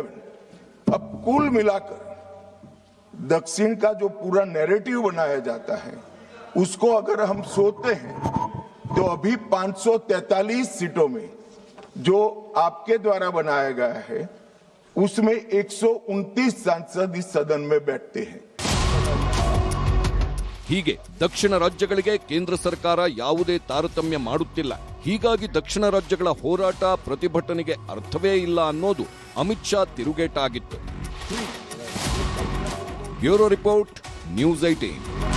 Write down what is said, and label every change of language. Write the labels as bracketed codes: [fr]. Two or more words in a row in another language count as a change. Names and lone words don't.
[hi] अब कुल मिलाकर दक्षिण का जो पूरा नैरेटिव बनाया जाता है उसको अगर हम सोचते हैं तो अभी 543 सीटों में जो आपके द्वारा बनाया गया है उसमें 129 सांसद इस सदन में बैठते हैं। [kn] ಹೀಗೆ ದಕ್ಷಿಣ ರಾಜ್ಯಗಳಿಗೆ ಕೇಂದ್ರ ಸರ್ಕಾರ ಯಾವುದೇ ತಾರತಮ್ಯ ಮಾಡುತ್ತಿಲ್ಲ. ಹೀಗಾಗಿ ದಕ್ಷಿಣ ರಾಜ್ಯಗಳ ಹೋರಾಟ ಪ್ರತಿಭಟನೆಗೆ ಅರ್ಥವೇ ಇಲ್ಲ ಅನ್ನೋದು ಅಮಿತ್ ಶಾ ತಿರುಗೇಟಾಗಿತ್ತು. [en] Bureau report, News 18.